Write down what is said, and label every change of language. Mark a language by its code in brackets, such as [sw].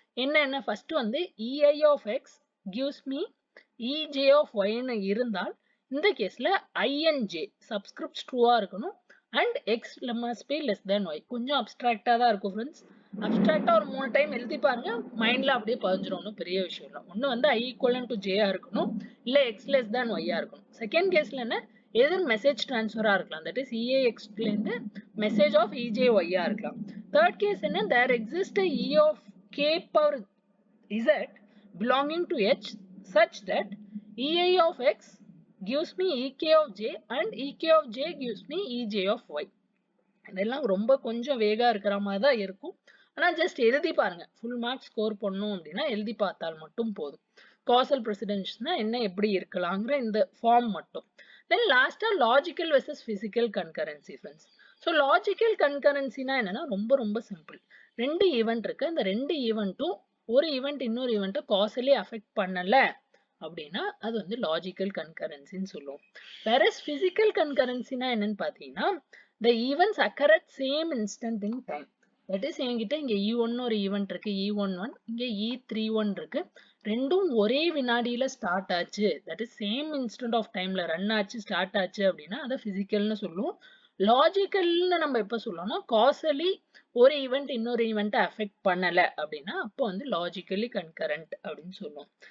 [ta] என்ன ஃபர்ஸ்ட் வந்து EI of X [en] gives me ej of y [ta] ன்னு இருந்தால் இந்த கேஸ்ல inj சப்ஸ்கிரிப்ட்ஸ் ட்ரூவா இருக்கணும் [en] and x must be less than y. [ta] கொஞ்சம் அப்டிராக்டா தான் இருக்கும் ஃப்ரெண்ட்ஸ். அப்டிராக்டா ஒரு 3 டைம் எழுதி பாருங்க, மைண்ட்ல அப்படியே பதிஞ்சிரும். பெரிய விஷயம் இல்லை. ஒன்னு வந்து [en] i equivalent to j [ta] இருக்கணும், இல்ல [en] x less than y [ta] இருக்கணும். செகண்ட் கேஸ்ல என்ன, எதிர் மெசேஜ் டிரான்ஸ்ஃபரா இருக்கலாம். தட் இஸ் eax ல இருந்து மெசேஜ் ஆஃப் ejy இருக்கலாம். [en] Third case என்ன, there exists a e of k power z belonging to h such that ei of x gives me ek of j and ek of j gives me ej of y. [ta] இதெல்லாம் ரொம்ப கொஞ்சம் வேகா இருக்கிற மாதிரி தான் இருக்கும். ஆனா just எழுதி பாருங்க, ஃபுல் மார்க் ஸ்கோர் பண்ணணும் அப்படின்னா எழுதி பார்த்தால் மட்டும் போதும். காசல் பிரசிடென்ஸ்னா என்ன, எப்படி இருக்கலாங்கிற இந்த ஃபார்ம் மட்டும். தென் லாஸ்டா logical versus physical concurrency friends. So logical கன்கரன்சினா என்னன்னா ரொம்ப ரொம்ப சிம்பிள். ரெண்டு ஈவெண்ட் இருக்கு, அந்த ரெண்டு ஈவெண்ட்டும் ஒரு ஈவெண்ட் இன்னொரு ஈவெண்ட்டை காசலி அஃபெக்ட் பண்ணல அப்படின்னா அது வந்து லாஜிக்கல் கன்கரன்சின்னு சொல்லுவோம். வேற பிசிக்கல் கன்கரன்சினா என்னன்னு பாத்தீங்கன்னா, [en] the events occur at same instant in time. [ta] That is என்கிட்ட இங்க E1 ஒரு ஈவென்ட் இருக்கு, E11, இங்க E31 இருக்கு. ரெண்டும் ஒரே வினாடியில ஸ்டார்ட் ஆச்சு, that is same instant of டைம்ல ரன் ஆச்சு ஸ்டார்ட் ஆச்சு அப்படின்னா அதை பிசிக்கல்னு சொல்லுவோம். லாஜிக்கல்னு நம்ம எப்ப சொல்லணும்னா காசலி ஒரு ஈவெண்ட் இன்னொரு ஈவெண்ட்டை அஃபெக்ட் பண்ணல அப்படின்னா அப்போ வந்து லாஜிக்கலி கன்கரண்ட் அப்படின்னு சொல்லுவோம்.